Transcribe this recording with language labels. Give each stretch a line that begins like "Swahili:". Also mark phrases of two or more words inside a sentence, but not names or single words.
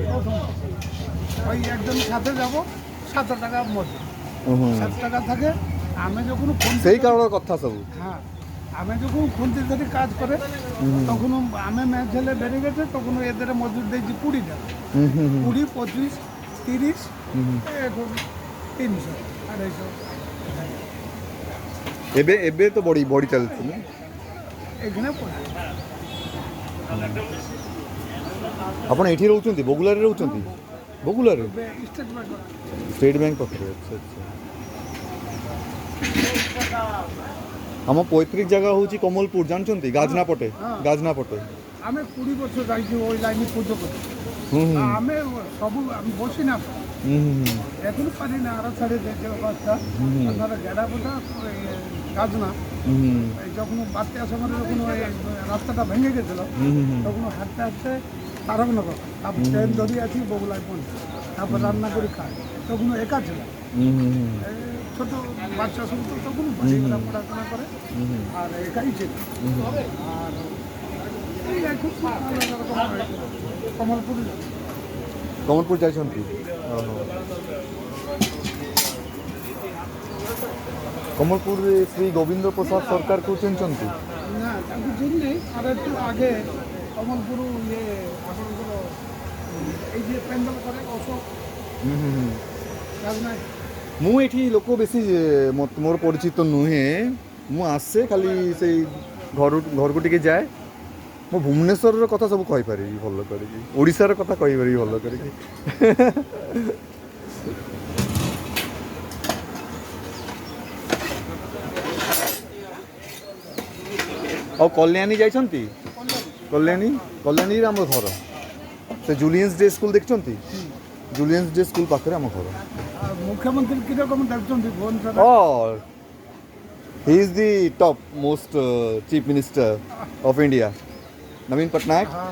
Bangla: ওই একজন সাথে যাব 7 টাকা মজুরি 7 টাকা থাকে আমি যখন সেই কারণের কথা সবু হ্যাঁ আমি যখন খুঁজতে ধরে কাজ করে তখন আমি ম্যাচ ঝেলে বেড়ে গেছে তখন এদের মজুর দিয়েছি 20 টাকা 20 25 30 এখন 300 250
Odia: ଏବେ ଏବେ ତ ବଢ଼ି ଚାଲିଛି ନା
Bangla: এখানে পড়ে
Odia: ଆପଣ ଏଠି ରହୁଛନ୍ତି ବଗୁଲାରେ ରହୁଛନ୍ତି ବଗୁଲାରେ
Bangla: স্টেট ব্যাংক
Odia: ଷ୍ଟେଟ୍ ବ୍ୟାଙ୍କ ପାଖରେ ଆଚ୍ଛା ଆଚ୍ଛା ଆମ ପୈତୃକ ଜାଗା ହେଉଛି କମଲପୁର ଜାଣିଛନ୍ତି ଗାଜନା ପଟେ ଗାଜନା ପଟେ
Bangla: আমি 20 বছর যাইছি ওই লাইনে পুজো করি আমি সবু আমি বসি না এখন পারি না আরো ছাড়ে দেখে অবস্থা আপনারা গেড়া বোঝা গাজনা যখন বাড়তে আসার মানে যখন ওই রাস্তাটা ভেঙে গেছিল তখন হাঁটতে হাঁটতে তারকনগর তারপর ট্রেন ধরে আছি বগুলায় পৌঁছে তারপর রান্না করে খাই তখন একা ছিল ছোট বাচ্চা সব তো তখন পড়াশোনা করে আর একাই ছিল আর এই এখন কমলপুর
Odia: କମଲପୁର ଯାଇଛନ୍ତି କମଲପୁରରେ ଶ୍ରୀ ଗୋବିନ୍ଦ ପ୍ରସାଦ ସରକାରକୁ ଚିହ୍ନିଛନ୍ତି
Bangla: না তাকে চিনি আর একটু আগে কমলপুর ইয়ে আপনাদের এই যে প্যান্ডেল করে অশোক রাজনাথ
Odia: ମୁଁ ଏଠି ଲୋକ ବେଶୀ ମୋର ପରିଚିତ ନୁହେଁ ମୁଁ ଆସେ ଖାଲି ସେଇ ଘରକୁ ଟିକେ ଯାଏ ମୁଁ ଭୁବନେଶ୍ୱରର କଥା ସବୁ କହିପାରିବି ଭଲ କରିକି ଓଡ଼ିଶାର କଥା କହିପାରିବି ଭଲ କରିକି ଆଉ କଲ୍ୟାଣୀ ଯାଇଛନ୍ତି କଲ୍ୟାଣୀରେ ଆମ ଘର ସେ ଜୁଲିଏନ୍ସ ଡେ ସ୍କୁଲ ଦେଖିଛନ୍ତି ଜୁଲିଏନ୍ସ ଡେ ସ୍କୁଲ ପାଖରେ ଆମ ଘର
Bangla: আর মুখ্যমন্ত্রী কিরকম দেখছেন ভুবনেশ্বর
English: Oh, he is the top most chief minister of India. Naveen Patnaik.